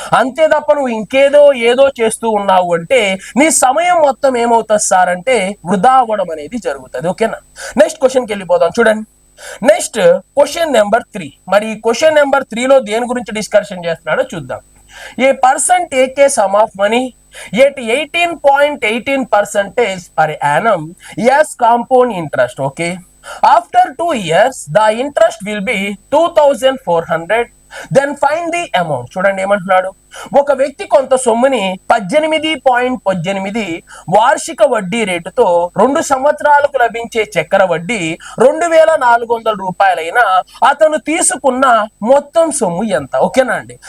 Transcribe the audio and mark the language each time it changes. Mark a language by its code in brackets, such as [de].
[te] అంతే తప్ప నువ్వు ఇంకేదో ఏదో చేస్తూ ఉన్నావు అంటే నీ సమయం మొత్తం ఏమవుతుంది సార్ అంటే వృధా అవ్వడం అనేది జరుగుతుంది. ఓకేనా? నెక్స్ట్ క్వశ్చన్కి వెళ్ళిపోదాం. చూడండి నెక్స్ట్ క్వశ్చన్ నెంబర్ 3. మరి క్వశ్చన్ నెంబర్ 3లో దేని గురించి డిస్కషన్ చేస్తున్నాడో చూద్దాం. [en] A person take a sum of money at 18.18% per annum as compound interest. Okay, after 2 years the interest will be 2,400. Then find the amount. [te] చూడండి ఏమంటున్నాడు, ఒక వ్యక్తి కొంత సొమ్ముని 18.18 వార్షిక వడ్డీ రేటుతో 2 సంవత్సరాలకు లభించే చక్కెర వడ్డీ 2,400 రూపాయలైనా అతను తీసుకున్న మొత్తం సొమ్ము ఎంత? ఓకేనా అండి?